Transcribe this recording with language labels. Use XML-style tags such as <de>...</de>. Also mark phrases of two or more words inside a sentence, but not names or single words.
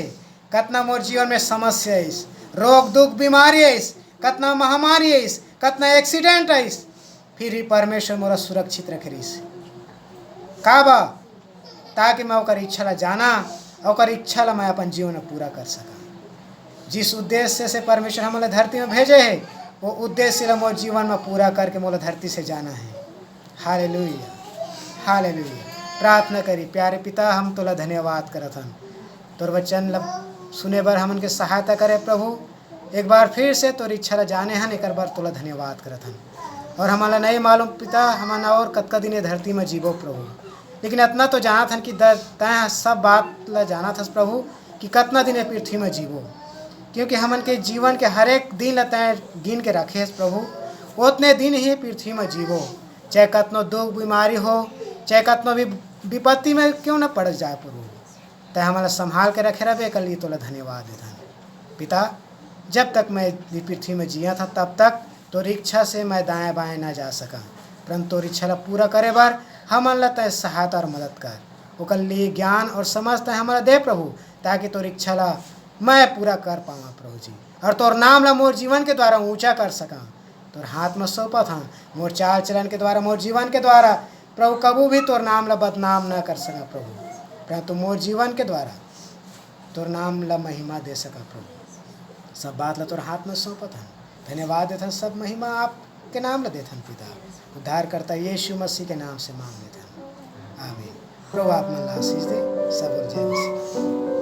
<hne>कतना मोर जीवन में समस्या है, रोग दुख बीमारी है, कतना महामारी है, कतना एक्सीडेंट है, फिर भी परमेश्वर मोरा सुरक्षित रखे रही का बा, ताकि मैं ओकर इच्छा ला जाना, ओकर इच्छा ला मैं अपन जीवन में पूरा कर सका। जिस उद्देश्य से परमेश्वर हमारे धरती में भेजे है, वो उद्देश्य ला मोर जीवन में पूरा करके मोला धरती से जाना है। हालेलुया, हालेलुया। प्रार्थना करी, प्यारे पिता हम तोला धन्यवाद करत हन, तोर वचन ला सुने बर हमन के सहायता करे प्रभु। एक बार फिर से तोर इच्छा ला जाने हन, एक बार तोला धन्यवाद करत हन। और हमारा नहीं मालूम पिता हमारा और कतका दिन धरती में जीवो प्रभु, लेकिन इतना तो जानत हन कि तय सब बात ला जानत हस प्रभु कि कितना दिन पृथ्वी में जीवो, क्योंकि हमन के जीवन के हर एक दिन ला तय गिन के रखे हस प्रभु। उतने दिन ही पृथ्वी में जीवो, चाहे कतनो दुख बीमारी हो, चाहे कतनो भी विपत्ति में क्यों न पड़ जाए प्रभु, तय हमारा संभाल के रखे रहे। कल तोला धन्यवाद देता पिता। जब तक मैं पृथ्वी में जिया था तब तक तोर इच्छा से मैं दाएं बाएं ना जा सका, परंतु तोर इच्छा ला पूरा करे बार हमन ला तय सहायता और मदद कर, ओकर लिए ज्ञान और समझ तय हमारा दे प्रभु, ताकि तोर इच्छा ला मैं पूरा कर पावा प्रभु जी, और तोर नाम ला मोर जीवन के द्वारा ऊंचा कर सका। तोर हाथ में सौंपा था, मोर चाल चलन के द्वारा, मोर जीवन के द्वारा प्रभु कबू भी तोर नाम ला बदनाम ना कर सका प्रभु, परंतु मोर जीवन के द्वारा तोर नाम ला महिमा दे सका प्रभु। सब बात ला तोर हाथ में सौंपत हन, धन्यवाद देथन, सब महिमा आपके नाम ला देथन पिता। उद्धार करता यीशु मसीह के नाम से मांग लेथन, आमीन। प्रभु आप मन ला आशीष दे, सब और जय मसीह।</hne>